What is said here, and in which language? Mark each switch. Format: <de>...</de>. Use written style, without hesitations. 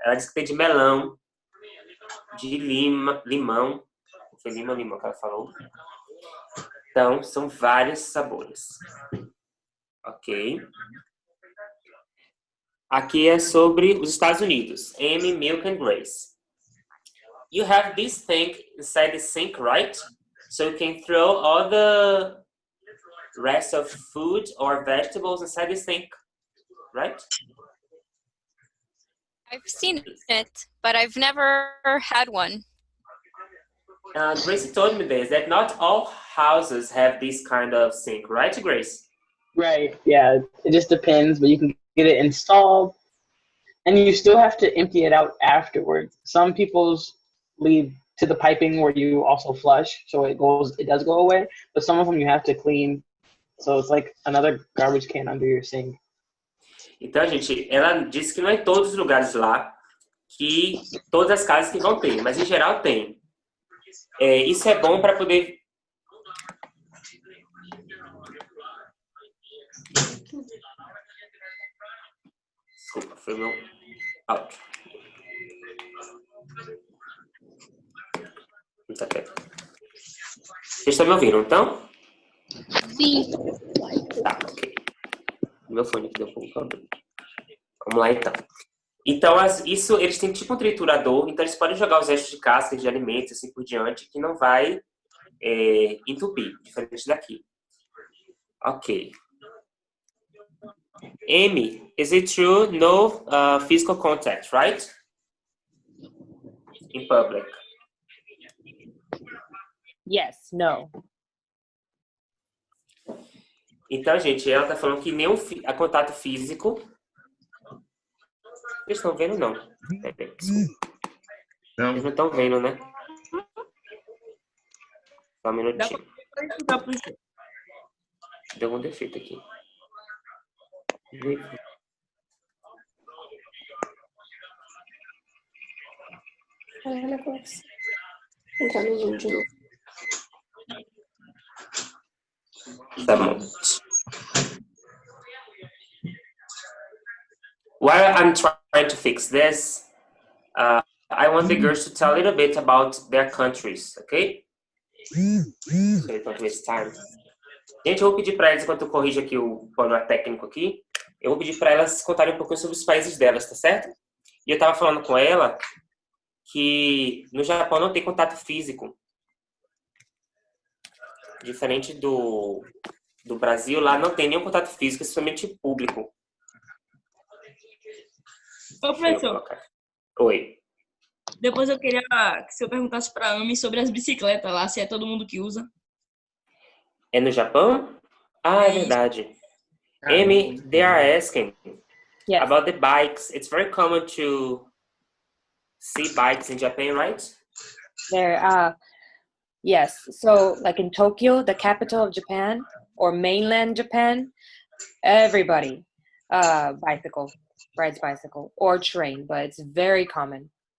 <pt>Ela disse que tem de melão, de limão. Foi limão que ela falou. Então, são vários sabores. Ok. Aqui é sobre os Estados Unidos.</pt> <en>Amy, Milk and Grace. You have this thing inside the sink, right? So you can throw all the rest of food or vegetables inside the sink. right? I've seen it, but I've never had one. Gracie told me this, that not all houses have this kind of sink, right, Grace? Right. Yeah. It just depends, but you can get it installed, and you still have to empty it out afterwards. Some people's leave to the piping where you also flush, so it does go away. But some of them you have to clean, so it's like another garbage can under your sink.</en> <pt>Então, gente, ela disse que não é em todos os lugares lá que todas as casas que vão ter, mas em geral tem. Isso é bom para poder... Desculpa, foi meu áudio. Tá quieto. Vocês estão me ouvindo, então? Sim. Tá, ok. Meu fone aqui deu um pouco problema. Vamos lá, então. Então, eles têm tipo um triturador, então eles podem jogar os restos de cascas de alimentos, assim por diante, que não vai entupir, diferente daqui. Ok.</pt> <en>Amy, is it true no physical contact, right? In public. Yes, no.</en> <pt>Então, gente, ela tá falando que nenhum contato físico... Vocês estão vendo, não? Não. Eles não estão vendo, né? Só um minutinho. Deu um defeito aqui. Entrar no Zoom de novo. Tá bom.</pt> <en>While I'm trying to fix this, I want the girls to tell a little bit about their countries, okay? So they don't waste time.</en> <pt>Gente, eu vou pedir para elas, enquanto eu corrijo aqui o plano técnico aqui, eu vou pedir para elas contarem um pouquinho sobre os países delas, tá certo? E eu estava falando com ela que no Japão não tem contato físico. Diferente do Brasil, lá não tem nenhum contato físico, é somente público. Ô, professor, Oi. depois eu queria que você perguntasse para a Ami sobre as bicicletas lá, se é todo mundo que usa. É no Japão? Ah, é verdade.</pt> <en>Amy, they are asking about the bikes. It's very common to see bikes in Japan, right? Yes. So, like in Tokyo, the capital of Japan, or mainland Japan, everybody rides bicycle or train, but it's very common.</en>